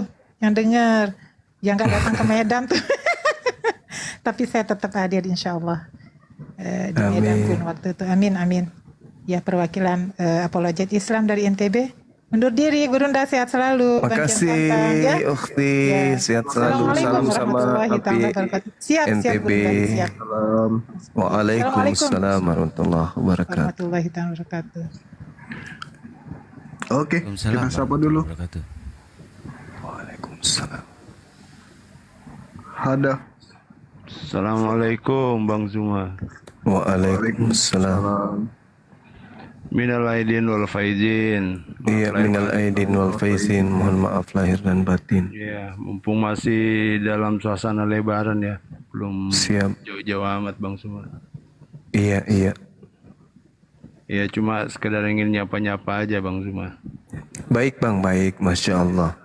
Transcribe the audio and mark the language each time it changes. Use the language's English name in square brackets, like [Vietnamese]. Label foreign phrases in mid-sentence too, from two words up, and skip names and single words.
[Indonesian] Yang dengar. Yang nggak datang ke Medan tuh. Tapi saya tetap hadir [Arabic] إن شاء الله. [Indonesian] Di Medan pun waktu itu. Amin. Ya, perwakilan Apologet Islam dari NTB. Undur diri, Gurunda sehat selalu. Makasih, Bangkian Santang, ya. Ukhti. Ya. Sehat selalu. Assalamualaikum Salam sama warahmatullahi api [Arabic] تعالى وبركاته. Siap, [Indonesian] NTB. Gurunda, siap. Salam. [Arabic] وعليكم السلام ورحمة الله وبركاته. ورحمة الله تعالى وبركاته. [Indonesian] Oke, kita sapa dulu. Wabarakatuh. Waalaikumsalam. Ada. Assalamualaikum Bang Zuma. Waalaikumsalam. [Arabic] من العائدين والفائزين. Iya, من العائدين والفائزين. [Indonesian] Mohon maaf lahir dan batin. Ya, mumpung masih dalam suasana lebaran ya. Belum Siap. jauh-jauh amat Bang Zuma. Iya. Ya cuma sekedar ingin nyapa-nyapa aja Bang Zuma. Baik Bang, baik. [Arabic] ما شاء الله.